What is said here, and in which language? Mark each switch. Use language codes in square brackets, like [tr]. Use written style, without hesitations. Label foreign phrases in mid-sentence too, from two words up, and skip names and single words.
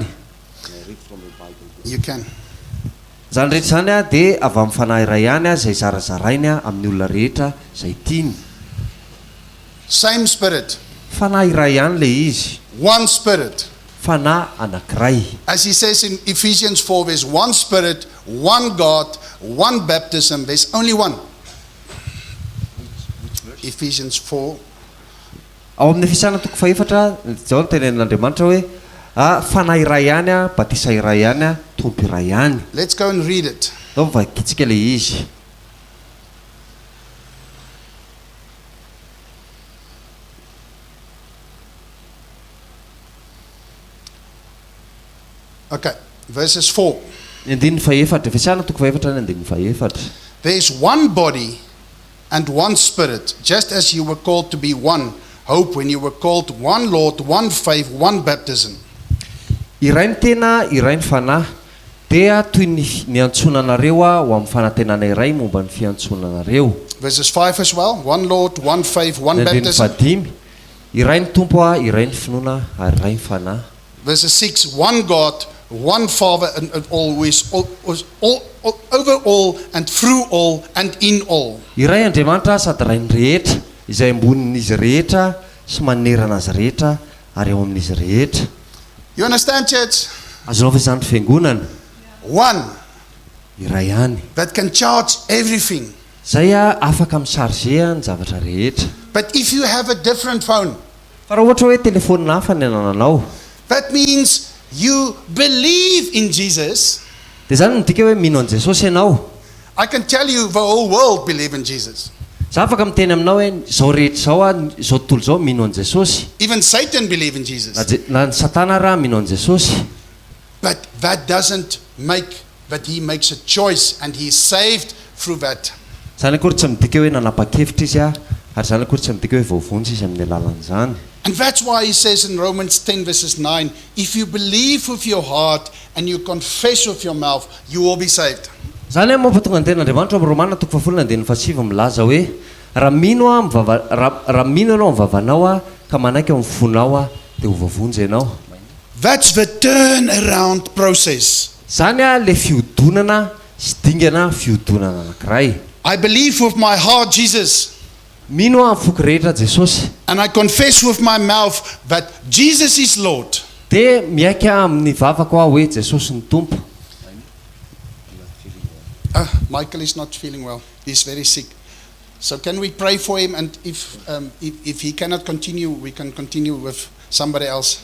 [en] You can. [mg] Zany rehetra zany a dia avy amin'ny fanahy iray ihany a zay zarazarainy a amin'ny olona rehetra zay tiany. [en] Same Spirit, [mg] Fanahy iray ihany le izy. [en] one Spirit. [mg] Fanahy anankiray. [en] As he says in Ephesians 4, there's one Spirit, one God, one baptism. There's only one. Ephesians 4. [mg] Ao amin'ny Efesana 4 zao ny tenen'Andriamanitra hoe fanahy iray ihany a batisa iray ihany a tompo iray ihany. [en] Let's go and read it. [mg] Zao vakitsika le izy. [en] Okay, verses 4. [mg] Efesana 4 [en] There is one body and one Spirit, just as you were called to be one hope when you were called, one Lord, one faith, one baptism. [mg] Iray ny tena, iray ny fanahy. Dia toy ny antsonanareo a ho amin'ny fanantenana iray momba ny fiantsonanareo. [en] Verses 5 as well. One Lord, one faith, one baptism. [mg] 5 iray ny tompo a, iray ny finoana ary iray ny fanahy. [en] Verses 6, one God, one Father, and all who is all, over all and through all and in all. [mg] Iray Andriamanitra sady ray ny rehetra izay ambonin'izy rehetra sy manerana azy rehetra ary eo amin'izy rehetra. [en] You understand, church? [mg] Azonao ve zany fiangonana? [en] One [mg] Iray ihany. [en] that can charge everything. [mg] Zay a afaka misarge ny zavatra rehetra. [en] But if you have a different phone, [mg] Fa raha ohatra hoe telefonina hafa ny anananao, [en] that means you believe in Jesus. [mg] dia zany midika hoe mino an Jesosy ianao. [en] I can tell you the whole world believe in Jesus. [mg] Za afaka miteny aminao hoe zao rehetra zao a zao tontolo zao mino an Jesosy. [en] Even Satan believe in Jesus. [mg] Na ny Satana raha mino an Jesosy. [en] But that doesn't make that he makes a choice and he is saved through that. [mg] Zany akory tsy midika hoe nanapa-kevitra izy a, ary zany akory tsy midika hoe voavonjy izy amin'ny alalan'izany. [en] And that's why he says in Romans 10 verses 9, if you believe with your heart and you confess with your mouth, you will be saved. [mg] Zany hoe mampatonga ny ten'Andriamanitra amin'ny Romana 10:7 milaza hoe raha mino ianao amin'ny vavanao a ka manaiky amin'ny fonao a dia ho voavonjy ianao. [en] That's the turnaround process. [mg] Zany a le fiodonana sy dingana fiodonana anankiray. [en] I believe with my heart Jesus, [mg] Mino amin'ny foko rehetra Jesosy, [en] and I confess with my mouth that Jesus is Lord. [mg] dia miaika amin'ny vavako aho hoe Jesosy ny tompo. [en] Michael is not feeling well. He's very sick. So can we pray for him? And if he cannot continue, we can continue with somebody else.